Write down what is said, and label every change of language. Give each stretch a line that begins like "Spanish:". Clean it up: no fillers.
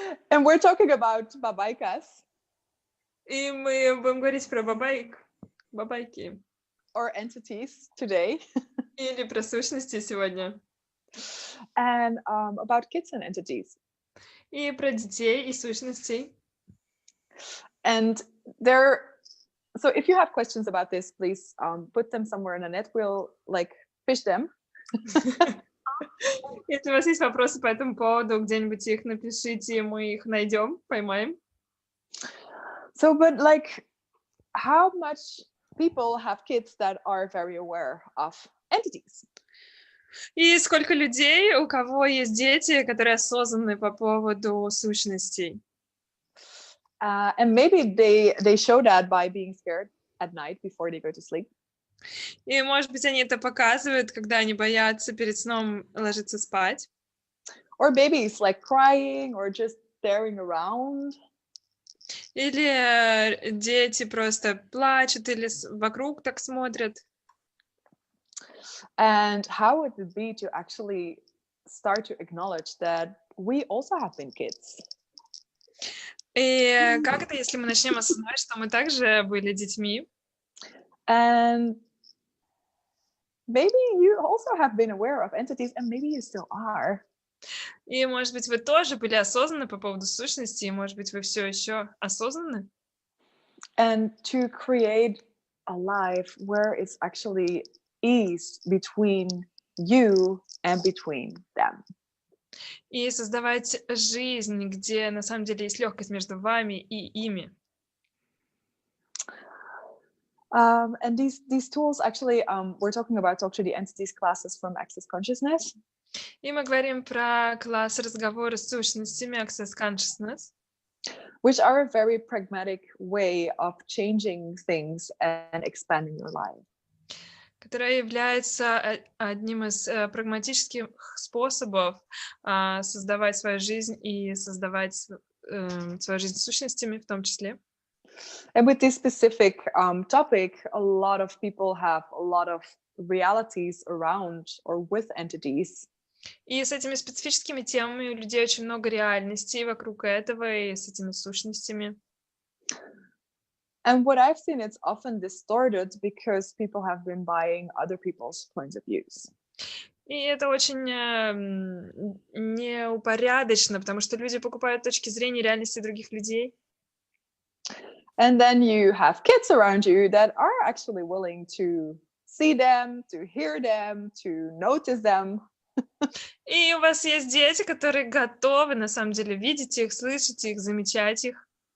English: And we're talking about бабайкас.
Russian: И мы будем говорить про бабайки.
English: Or entities today.
Russian: Или про сущности сегодня.
English: And about kids and entities.
Russian: И про детей и сущностей.
English: And so if you have questions about this, please put them somewhere in the net. We'll fish them.
Russian: Если у вас есть вопросы по этому поводу, где-нибудь их напишите, мы их найдем, поймаем.
English: So, but how much people have kids that are very aware of entities?
Russian: И сколько людей, у кого есть дети, которые осознаны по поводу сущностей?
English: And maybe they show that by being scared at night before they go to sleep.
Russian: И, может быть, они это показывают, когда они боятся перед сном ложиться спать.
English: Or babies crying or just staring around.
Russian: Или дети просто плачут или вокруг так смотрят.
English: And how would it be to actually start to acknowledge that we also have been kids?
Russian: И как это, если мы начнем осознавать, что мы также были детьми?
English: And maybe you also have been aware of entities, and maybe you still are.
Russian: И, может быть, вы тоже были осознаны по поводу сущности, и, может быть, вы все еще осознаны?
English: And to create a life where it's actually ease between you and between them.
Russian: И создавать жизнь, где на самом деле есть легкость между вами и ими.
English: And these tools actually, we're talking about the entities classes from Access Consciousness.
Russian: И мы говорим про класс разговора с сущностями Access Consciousness,
English: which are a very pragmatic way of changing things and expanding your life.
Russian: которая является одним из прагматических способов создавать свою жизнь и создавать свою жизнь с сущностями в том числе.
English: And with this specific topic, a lot of people have a lot of realities around or with entities.
Russian: И с этими специфическими темами у людей очень много реальностей вокруг этого и с этими сущностями.
English: And what I've seen, it's often distorted because people have been buying other people's points of views.
Russian: И это очень неупорядочено, потому что люди покупают точки зрения реальности других людей.
English: And then you have kids around you that are actually willing to see them, to hear them, to notice them.
Russian: И у вас есть дети, которые готовы, на самом деле, видеть их, слышать их, замечать их.